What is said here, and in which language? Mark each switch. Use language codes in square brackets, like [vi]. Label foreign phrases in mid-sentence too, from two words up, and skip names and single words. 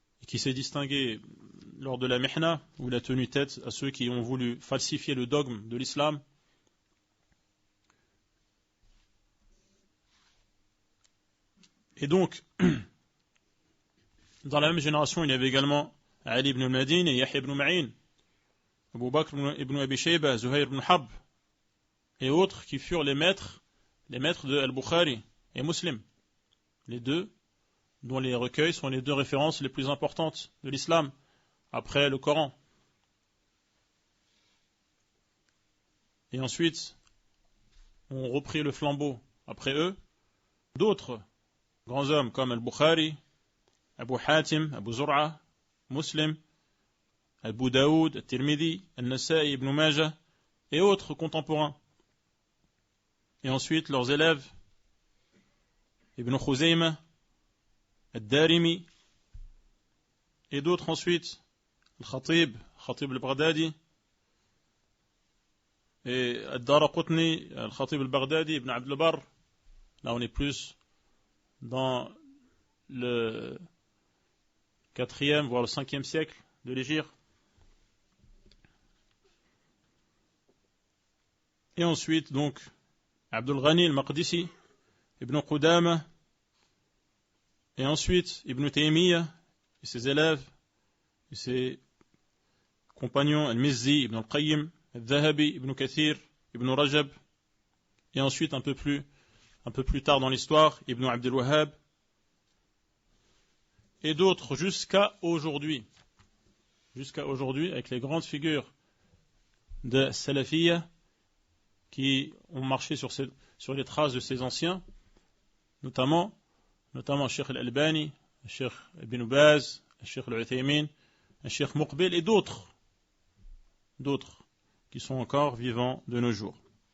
[fr] qui s'est distingué lors de la Mihna, où il a tenu tête à ceux qui ont voulu falsifier le dogme de l'islam. Et donc, dans la même génération, il y avait également Ali ibn al-Madin et Yahya ibn Ma'in, Abu Bakr ibn Abi Shayba, Zuhayr ibn Harb, et autres qui furent les maîtres de Al-Bukhari et Muslim, les deux dont les recueils sont les deux références les plus importantes de l'islam, après le Coran. Et ensuite, ont repris le flambeau après eux d'autres grands hommes comme Al-Bukhari, Abu Hatim, Abu Zur'a, Muslim, Abu Daoud, Al-Tirmidhi, Al-Nasa'i, Ibn Majah et autres contemporains. Et ensuite leurs élèves, Ibn Khuzayma, Al-Darimi et d'autres ensuite, Al-Khatib al-Baghdadi et Al-Daraqutni, Al-Khatib al-Baghdadi, Ibn Abd al-Barr. Là on est plus dans le 4e voire le 5e siècle de l'Hégire. Et ensuite donc Abdul Ghani al-Maqdisi, Ibn Qudama, et ensuite Ibn Taymiyyah et ses élèves et ses compagnons Al-Mizzi, Ibn al-Qayyim, Al-Dhahabi, Ibn Kathir, Ibn Rajab, et ensuite un peu plus tard dans l'histoire, Ibn Abd al-Wahhab, et d'autres jusqu'à aujourd'hui, avec les grandes figures de Salafiyya qui ont marché sur les traces de ces anciens, notamment Cheikh Al-Albani, Cheikh Ibn Baz, Cheikh Al-Uthaymin, Cheikh Muqbil et d'autres qui sont encore vivants de nos jours.